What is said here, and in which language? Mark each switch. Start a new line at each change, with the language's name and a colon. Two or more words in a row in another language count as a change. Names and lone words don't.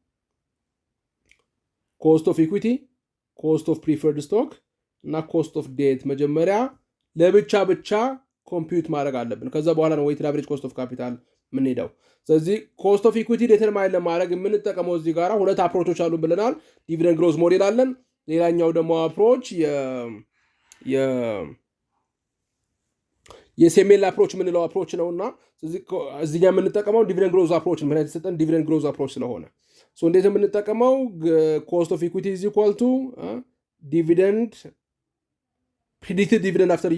English: cost of equity cost of preferred stock እና cost of debt
Amharic: መጀመሪያ ለብቻ ኮምፒት ማድረግ አለብን ከዛ በኋላ ነው
English: weighted average cost of capital
Amharic: ምን ሄደው ስለዚህ
English: cost of equity determine
Amharic: ለማድረግ የምንጠቀመው እዚህ ጋራ ሁለት አፕሮቾች አሉ ብለናል
English: dividend growth model
Amharic: አለን ሌላኛው ደግሞ አፕሮች የሴሜል አፕሮች የምንለው አፕሮች ነውና እዚህ ጋር የምንጠቀመው
English: dividend growth approach
Amharic: ነው። ምክንያት የተሰጠን
English: dividend growth approach
Amharic: ስለሆነ እንዴት የምንጠቀመው
English: cost of equity is equal to dividend predicted dividend after